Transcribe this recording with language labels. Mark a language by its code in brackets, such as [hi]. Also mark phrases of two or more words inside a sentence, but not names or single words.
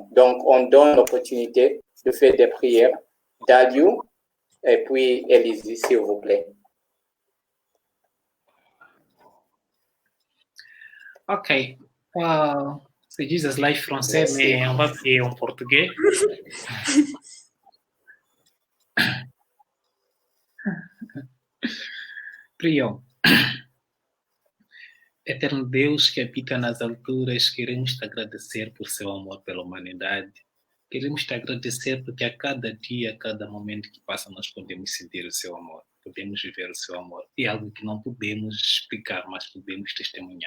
[fr] Donc, on donne l'opportunité de faire des prières. Daliu et puis Élise, s'il vous plaît. Ok. C'est Jesus Life français, Merci. mais on va prier en portugais. Prions. [pt] Eterno Deus que habita nas alturas, queremos te agradecer por seu amor pela humanidade. Queremos te agradecer porque a cada dia, a cada momento que passa, nós podemos sentir o seu amor, podemos viver o seu amor. É algo que não podemos explicar, mas podemos testemunhar.